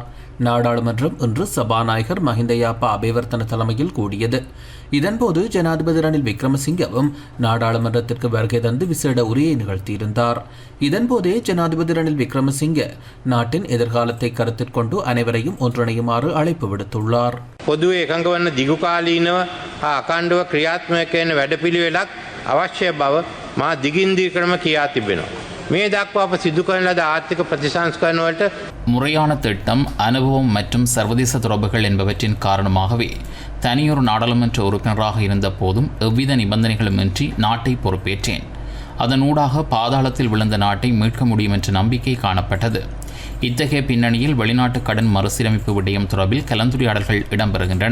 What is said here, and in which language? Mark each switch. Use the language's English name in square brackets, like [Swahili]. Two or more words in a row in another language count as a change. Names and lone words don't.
[Tamil] நாடாளுமன்றம் இன்று சபாநாயகர் மஹிந்தயாப்பா அபேவர்த்தன தலைமையில் கூடியது. இதன்போது ஜனாதிபதி ரணில் விக்ரமசிங்கவும் நாடாளுமன்றத்திற்கு வருகை தந்து விசேட உரையை நிகழ்த்தியிருந்தார். இதன்போதே ஜனாதிபதி ரணில் விக்ரமசிங்கே நாட்டின் எதிர்காலத்தை கருத்தில் கொண்டு அனைவரையும் ஒன்றிணையுமாறு அழைப்பு விடுத்துள்ளார். [Sinhala] பொது එකඟවන දිගුකාලීනව අකණ්ඩව ක්‍රියාත්මක වෙන වැඩපිළිවෙලක් අවශ්‍ය බව මා දිගින් දිගටම කියා තිබෙනවා. මේ දක්වා අප සිදු කරන ලද ආර්ථික ප්‍රතිසංස්කරණ වලට [Tamil] முறையான திட்டம், அனுபவம் மற்றும் சர்வதேச தொடர்புகள் என்பவற்றின் காரணமாகவே தனியொரு நாடாளுமன்ற உறுப்பினராக இருந்த போதும் எவ்வித நிபந்தனைகளுமின்றி நாட்டை பொறுப்பேற்றேன். அதனூடாக பாதாளத்தில் விழுந்த நாட்டை மீட்க முடியும் என்ற நம்பிக்கை காணப்பட்டது. இத்தகைய பின்னணியில் வெளிநாட்டு கடன் மறுசீரமைப்பு விடயம் தொடர்பில் கலந்துரையாடல்கள் இடம்பெறுகின்றன.